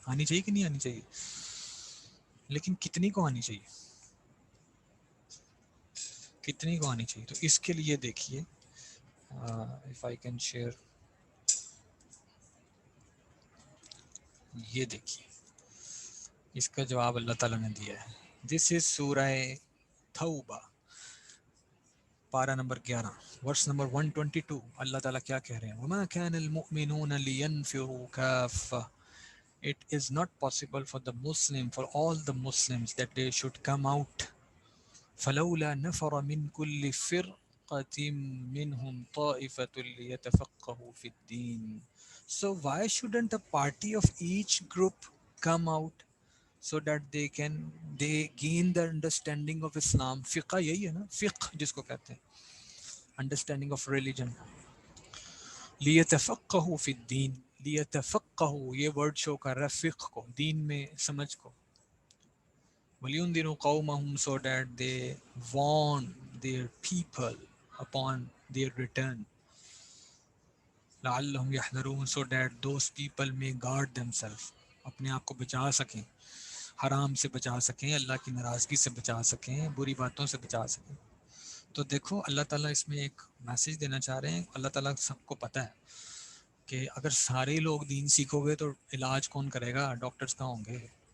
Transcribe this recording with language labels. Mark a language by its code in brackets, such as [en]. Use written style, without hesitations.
[ur] آنی چاہیے کہ نہیں آنی چاہیے؟ لیکن کتنی کو آنی چاہیے، کتنی کو آنی چاہیے؟ تو اس کے لیے دیکھیے [en] if I can share، [ur] یہ دیکھیے اس کا جواب اللہ تعالیٰ نے دیا ہے. دس از سورہ توبہ، پارہ نمبر 11 ورس نمبر 122. اللہ تعالیٰ کیا کہہ رہے ہیں؟ [ar] وَمَا كَانَ الْمُؤْمِنُونَ لِيَنْفِرُوا كَافَّةً. [en] It is not possible for the Muslim, for all the Muslims, that they should come out. [ar] فَلَوْلَا نَفَرَ مِنْ كُلِّ فِرْقَةٍ مِّنْهُمْ طَائِفَةٌ لِيَتَفَقَّهُوا فِي الدِّينِ. [en] So why shouldn't a party of each group come out so that they gain the understanding of Islam. [ur] فقہ یہی ہے نا، فقہ جس کو کہتے ہیں انڈرسٹینڈنگ آف ریلیجن. [ar] لیتفقہوا فی الدین، [ur] لیتفقہوا یہ ورڈ شو کر رہا ہے فقہ کو، دین میں سمجھ کو. [ar] وَلِيُنذِرُوا قَوْمَهُمْ [en] so that they warn their people upon their return. [ar] لَعَلَّهُمْ يَحْذَرُونَ [en] so that those people may guard themselves، [ur] اپنے آپ کو بچا سکیں، حرام سے بچا سکیں، اللہ کی ناراضگی سے بچا سکیں، بری باتوں سے بچا سکیں. تو دیکھو اللہ تعالیٰ اس میں ایک میسیج دینا چاہ رہے ہیں. اللہ تعالیٰ سب کو پتہ ہے کہ اگر سارے لوگ دین سیکھو گے تو علاج کون کرے گا، ڈاکٹرز کہاں ہوں گے.